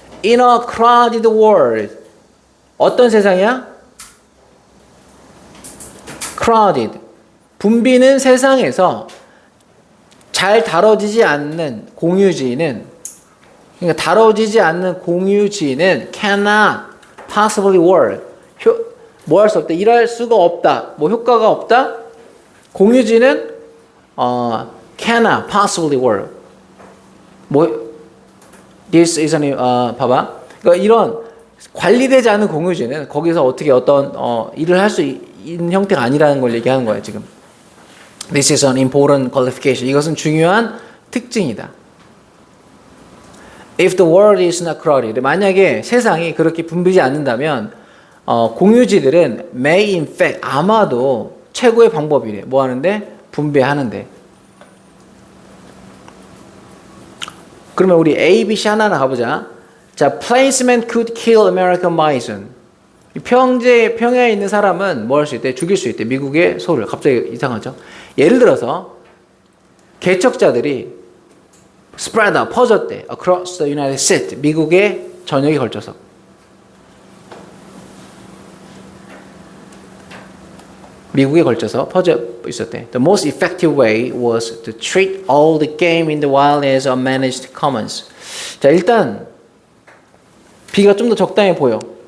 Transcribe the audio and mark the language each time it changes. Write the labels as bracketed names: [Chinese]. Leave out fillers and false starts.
[English] In a crowded world [Korean] 어떤 세상이야? crowded 붐비는 세상에서 잘 다뤄지지 않는 공유지는 그러니까 다뤄지지 않는 공유지는 [English] cannot possibly work [Korean] 뭐 할 수 없다 일할 수가 없다 뭐 효과가 없다 공유지는 [English] cannot possibly work [Korean] 뭐 [English] this isn't [Korean] 봐봐 그러니까 이런 관리되지 않은 공유지는 거기서 어떻게 어떤 일을 할 수 있는 형태가 아니라는 걸 얘기하는 거야 지금. [English] This is an important qualification. [Korean] 이것은 중요한 특징이다. [English] If the world is not crowded, [Korean] 만약에 세상이 그렇게 붐비지 않는다면 공유지들은 [English] may in fact [Korean] 아마도 최고의 방법이래. 뭐 하는데? 분배하는데. 그러면 우리 A, B, C 하나하나 가보자. [English] 자, placement could kill American bison. [Korean] 평야에 있는 사람은 뭐 할 수 있대? 죽일 수 있대. 미국의 소를. 갑자기 이상하죠? 예를 들어서 개척자들이 [English] spread out, [Korean] 퍼졌대. [English] across the United States. [Korean] 미국의 전역에 걸쳐서. 미국에 걸쳐서 퍼져 있었대. [English] The most effective way was to treat all the game in the wild as unmanaged commons. [Korean] 자, 일단 B가 좀 더 적당해 보여.